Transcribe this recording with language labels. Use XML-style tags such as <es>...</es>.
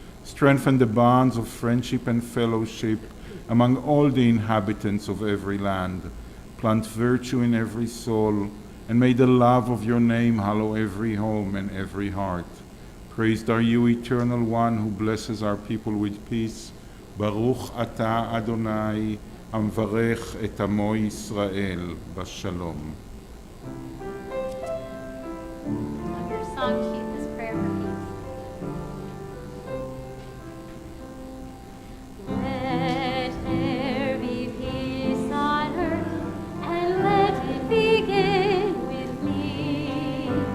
<en>Strengthen the bonds of friendship and fellowship among all the inhabitants of every land. Plant virtue in every soul, and may the love of your name hallow every home and every heart. Praised are you, Eternal One, who blesses our people with peace.</en> <he>Baruch atah Adonai, המברך את עמו ישראל בשלום.</he> <en>On your song sheet, this prayer for peace. Let there be peace on earth, and let it begin with me.</en>